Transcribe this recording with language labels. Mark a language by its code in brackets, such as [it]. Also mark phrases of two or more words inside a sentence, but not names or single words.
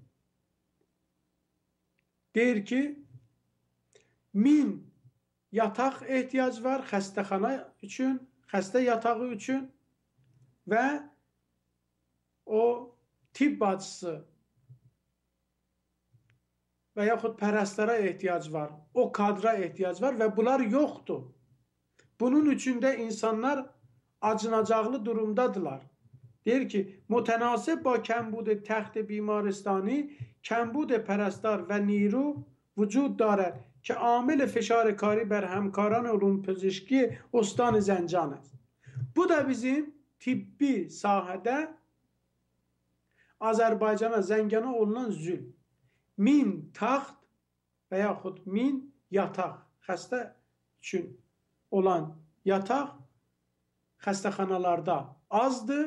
[az] deyir ki, 1000 yataq ehtiyac var xəstəxana üçün, xəstə yatağı üçün və o tibb bacısı və yaxud pərəstara ehtiyac var, o kadra ehtiyac var və bunlar yoxdur. Bunun üçün də insanlar acınacaqlı durumdadılar. deyir ki, [fa] متناسب با کمبود تخت بیمارستانی کمبود پرستار و نیرو وجود دارد که عامل فشار کاری بر همکاران علوم پزشکی استان زنجان است. [az] Bu da bizim tibbi sahədə Azərbaycana, Zəngana olunan zülm. 1000 taxt və yaxud 1000 yataq, xəstə üçün olan yataq xəstəxanalarda azdır.